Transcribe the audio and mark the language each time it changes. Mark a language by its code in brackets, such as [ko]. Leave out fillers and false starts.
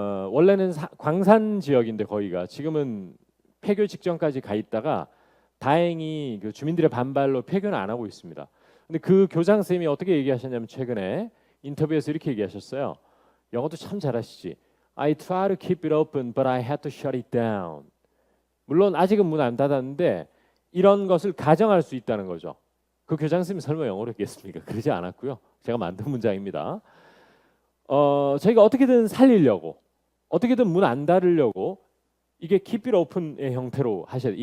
[ko] 원래는 광산 지역인데 거기가 지금은 폐교 직전까지 가 있다가 다행히 그 주민들의 반발로 폐교는 안 하고 있습니다. 근데 그 교장 선생님이 어떻게 얘기하셨냐면 최근에 인터뷰에서 이렇게 얘기하셨어요. 영어도 참 잘하시지. [en] I try to keep it open, but I had to shut it down. [ko] 물론 아직은 문 안 닫았는데 이런 것을 가정할 수 있다는 거죠. 그 교장 선생님이 설마 영어로 했겠습니까? 그러지 않았고요. 제가 만든 문장입니다. 저희가 어떻게든 살리려고 어떻게든 문 안 닫으려고 이게 keep it open 의 형태로 하셔야 돼요.